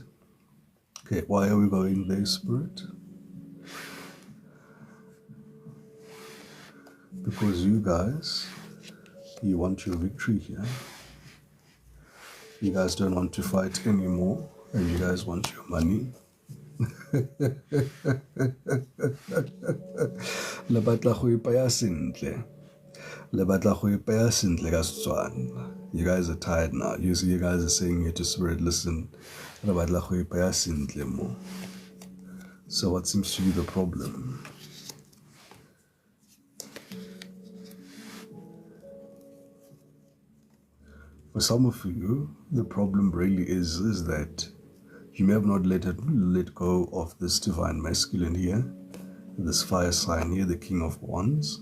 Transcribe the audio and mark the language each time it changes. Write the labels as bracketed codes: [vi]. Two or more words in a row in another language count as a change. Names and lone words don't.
[en] Okay, why are we going there, Spirit? Because you guys, you want your victory here. You guys don't want to fight anymore, and you guys want your money. [tn] Le batla go ipaya sentle. Le batla go ipaya sentle ka Setswana. [en] You guys are tired now. You see, you guys are saying here to Spirit, listen, [tn] le batla go ipaya sentle mo. [en] So what seems to be the problem? For some of you, the problem really is that you may have not let go of this divine masculine here, this fire sign here, the King of Wands.